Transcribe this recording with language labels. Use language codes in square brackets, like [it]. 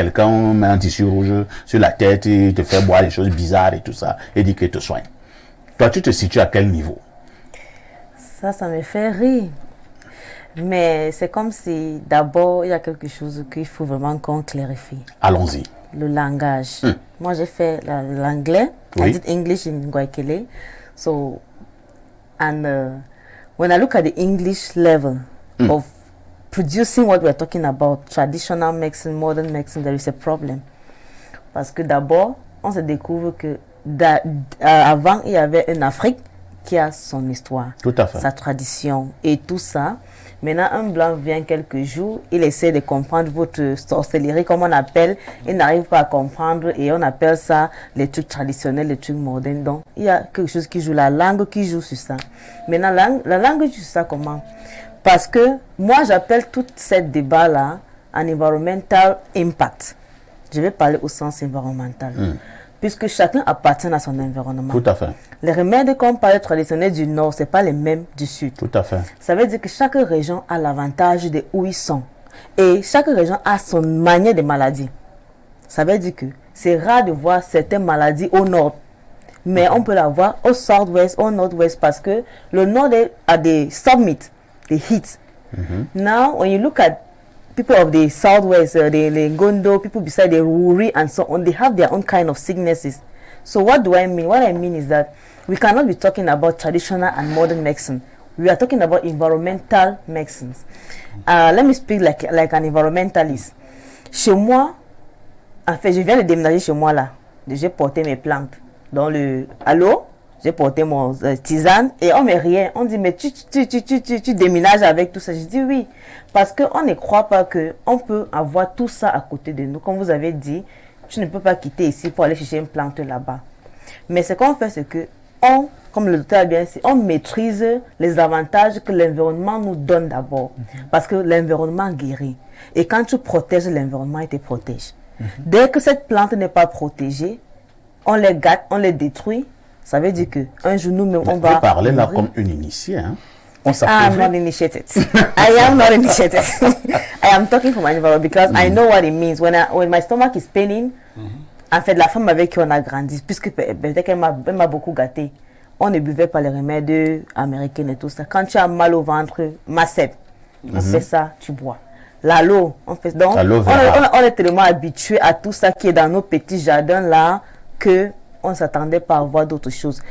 [fr] Quelqu'un met un tissu rouge sur la tête et te fait boire des choses bizarres et tout ça, et dit qu'il te soigne. Toi, tu te situes à quel niveau? Ça me fait rire. Mais c'est comme si d'abord il y a quelque chose qu'il faut vraiment qu'on clarifie. Allons-y. Le langage. Moi j'ai fait l'anglais. Oui. [en] I did English in Guayaquil. So, and when I look at the English level of producing what we're talking about, traditional medicine, modern medicine, there is a problem. [fr] Parce que d'abord, on se découvre que avant il y avait une Afrique qui a son histoire, Tout à fait. sa tradition et tout ça. Maintenant, un blanc vient quelques jours, il essaie de comprendre votre sorcellerie, comme on appelle, il n'arrive pas à comprendre et on appelle ça les trucs traditionnels, les trucs modernes. Donc, il y a quelque chose qui joue, la langue qui joue sur ça. Maintenant, la langue joue sur ça comment? Parce que moi, j'appelle tout ce débat-là un environmental impact. Je vais parler au sens environnemental. Puisque chacun appartient à son environnement. Tout à fait. Les remèdes qu'on parle traditionnels du Nord, ce n'est pas les mêmes du Sud. Tout à fait. Ça veut dire que chaque région a l'avantage de où ils sont. Et chaque région a son manière de maladie. Ça veut dire que c'est rare de voir certaines maladies au Nord. Mais on peut la voir au Southwest, au Northwest, parce que le Nord a des summits, des heats. [en] Now, when you look at people of the Southwest, the Ngondo, people beside the Ruri and so on, they have their own kind of sicknesses. So what do I mean? What I mean is that we cannot be talking about traditional and modern medicine. We are talking about environmental medicines. Let me speak like an environmentalist. [fr] Chez moi, en fait, je viens de déménager chez moi là. J'ai porté mes plantes dans le halo. J'ai porté mon tisane et on met rien. On dit, mais tu déménages avec tout ça. Je dis oui, parce qu'on ne croit pas qu'on peut avoir tout ça à côté de nous. Comme vous avez dit, tu ne peux pas quitter ici pour aller chercher une plante là-bas. Mais ce qu'on fait, c'est que comme le docteur a bien dit, on maîtrise les avantages que l'environnement nous donne d'abord. Parce que l'environnement guérit. Et quand tu protèges l'environnement, il te protège. Dès que cette plante n'est pas protégée, on les gâte, on les détruit. Ça veut dire qu'un jour, nous-mêmes, on va... Vous parlez là comme une initiée, hein? On [en] I'm not initiated. I am not initiated. I am talking for my environment because I know what it means. When my stomach is paining, [fr] en fait, la femme avec qui on a grandi, puisque peut-être qu'elle m'a beaucoup gâté, on ne buvait pas les remèdes américains et tout ça. Quand tu as mal au ventre, Macep, on fait ça, tu bois. L'aloe, on fait donc. On est tellement habitué à tout ça qui est dans nos petits jardins là que on ne s'attendait pas à voir d'autres choses.